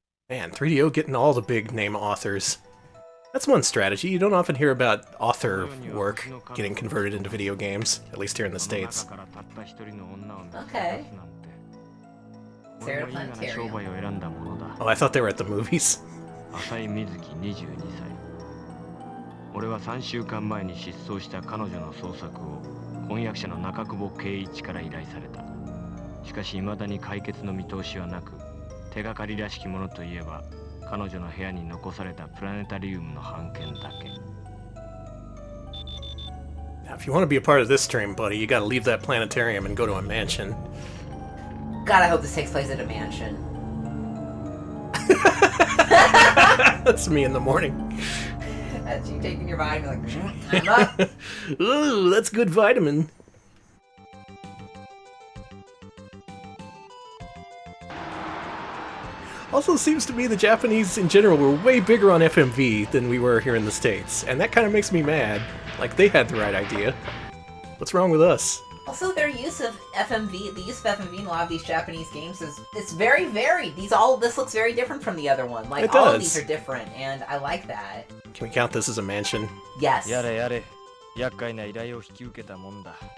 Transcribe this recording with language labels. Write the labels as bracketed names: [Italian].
[English] Man, 3DO getting all the big name authors. That's one strategy. You don't often hear about author work getting converted into video games, at least here in the States. Okay. Sarah Planetarium. Oh, I thought they were at the movies. [Japanese] 浅井瑞希22歳。俺は3週間前に失踪した彼女の捜索を翻訳者の中久保圭一から依頼された。しかし未だに解決の見通しはなく、手がかりらしきものといえば彼女の部屋に残されたプラネタリウムの半券だけ。 [English] Now, if you want to be a part of this stream, buddy, you gotta leave that planetarium and go to a mansion. God, I hope this takes place at a mansion. That's me in the morning. That's you taking your vitamin, like, I'm up. Ooh, that's good vitamin. Also, seems to me the Japanese in general were way bigger on FMV than we were here in the States, and that kind of makes me mad. Like, they had the right idea. What's wrong with us? Also, their use of FMV, the use of FMV in a lot of these Japanese games it's very varied. This looks very different from the other one. Like, it all does. of these are different, and I like that. Can we count this as a mansion? Yes. [Japanese] Yare. 厄介な依頼を引き受けたもんだ。